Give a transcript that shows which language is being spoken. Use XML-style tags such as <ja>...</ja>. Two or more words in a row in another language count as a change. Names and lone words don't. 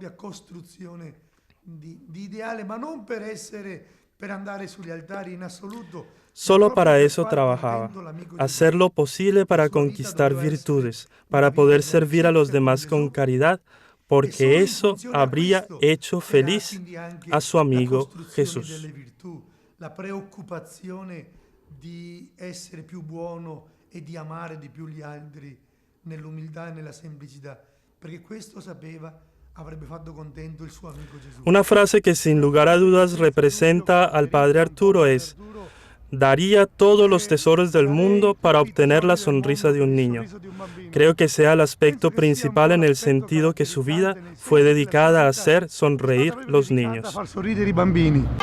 <es>Solo para eso trabajaba, hacer lo posible para conquistar virtudes, para poder servir a los demás con caridad, porque eso habría hecho feliz a su amigo Jesús.</es> <it>La preoccupazione di essere più buono e di amare di più gli altri nell'umiltà e nella semplicità, perché questo sapeva avrebbe fatto contento il suo amico Gesù.</it> <es>Una frase que sin lugar a dudas representa al padre Arturo es: daría todos los tesoros del mundo para obtener la sonrisa de un niño. Creo que sea el aspecto principal en el sentido que su vida fue dedicada a hacer sonreír los niños.</es> <it>Far sorridere i bambini.</it>